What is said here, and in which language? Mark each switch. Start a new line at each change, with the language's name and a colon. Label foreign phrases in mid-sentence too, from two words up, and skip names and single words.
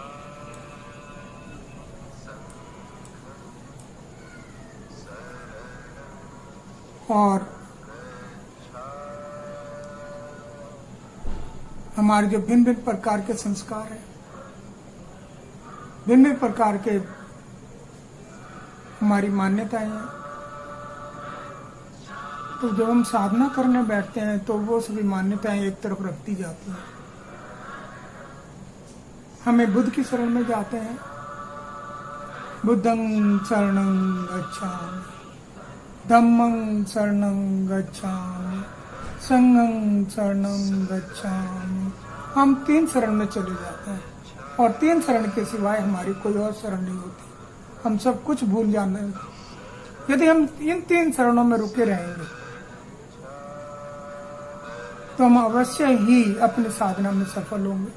Hindi: और हमारे जो भिन्न भिन्न प्रकार के संस्कार हैं, भिन्न भिन्न प्रकार के हमारी मान्यताएं हैं, तो जब हम साधना करने बैठते हैं तो वो सभी मान्यताएं एक तरफ रखती जाती हैं। हमें बुद्ध की शरण में जाते हैं।
Pali: बुद्धं शरणं गच्छामि, धम्मं शरणं गच्छामि, संघं शरणं गच्छामि।
Hindi: हम 3 शरण में चले जाते हैं और 3 शरण के सिवाय हमारी कोई और शरण नहीं होती। हम सब कुछ भूल जाने, यदि हम इन 3 शरणों में रुके रहेंगे तो हम अवश्य ही अपनी साधना में सफल होंगे।